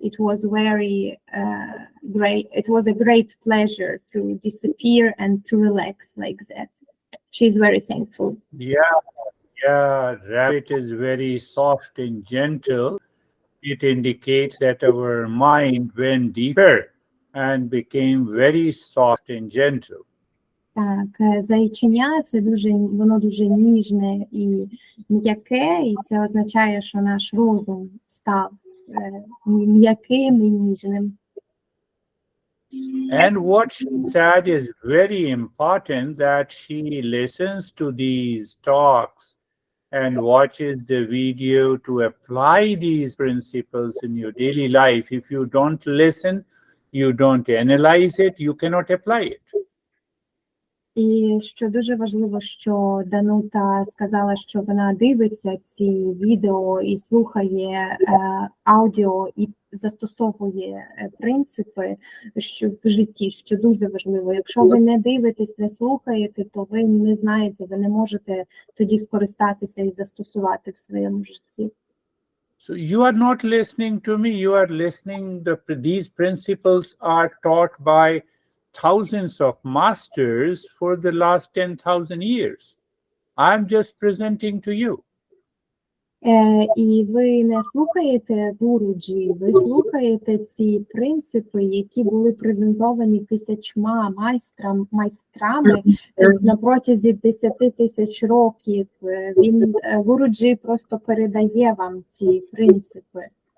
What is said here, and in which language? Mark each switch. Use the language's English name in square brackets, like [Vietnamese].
[English] It was very great. It was a great pleasure to disappear and to relax like that. She's very thankful. Yeah, rabbit is very soft and gentle. It indicates that our mind went deeper and became very soft and gentle. [Ukrainian] Так, зайченя – воно дуже ніжне і м'яке, і це означає, що наш розум став м'яким і ніжним. [English] And what she said is very important, that she listens to these talks and watches the video to apply these principles in your daily life. If you don't listen, you don't analyze it, you cannot apply it. [Ukrainian] І що дуже важливо, що Данута сказала, що вона дивиться ці відео і слухає аудіо і застосовує принципи що в житті, що дуже важливо. Якщо ви не дивитесь, не слухаєте, то ви не знаєте, ви не можете тоді скористатися і застосувати в своєму житті. [English] So you are not listening to me, you are listening, these principles are taught by thousands of masters for the last 10,000 years. I'm just presenting to you. [Ukrainian] І ви не слухаєте Гуруджі, ви слухаєте ці принципи, які були презентовані тисячма майстрами на протязі 10 тисяч років. Гуруджі просто передає вам ці принципи.